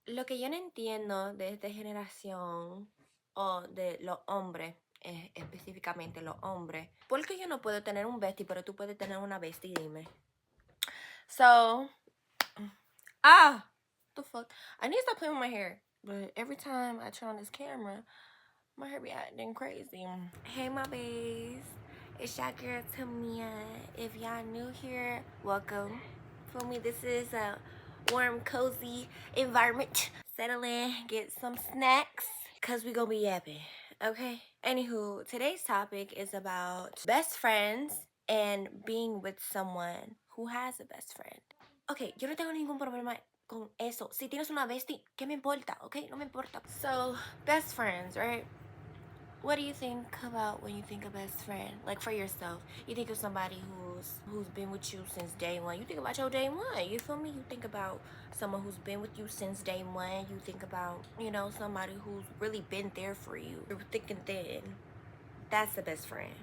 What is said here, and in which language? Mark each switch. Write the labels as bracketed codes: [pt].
[es] Lo que yo no entiendo de esta generación o de los hombres, específicamente los hombres, ¿por qué yo no puedo tener un bestie pero tú puedes tener una bestie? Dime. [en] So, the fuck? I need to stop playing with my hair, but every time I turn on this camera, my hair be acting crazy. Hey, my baes. It's your girl Tamia. If y'all new here, welcome. For me, this is a warm, cozy environment. Settle in, get some snacks, cause we gonna be yapping, okay? Anywho, today's topic is about best friends and being with someone who has a best friend. [es] Okay, yo no tengo ningún problema con eso. Si tienes una bestie, ¿qué me importa? [en] Okay, [es] no me importa. [en] So, best friends, right? What do you think about when you think of best friend? Like for yourself, you think of somebody who's been with you since day one. You think about your day one. You feel me? You think about someone who's been with you since day one. You think about, you know, somebody who's really been there for you through thick and thin. That's the best friend.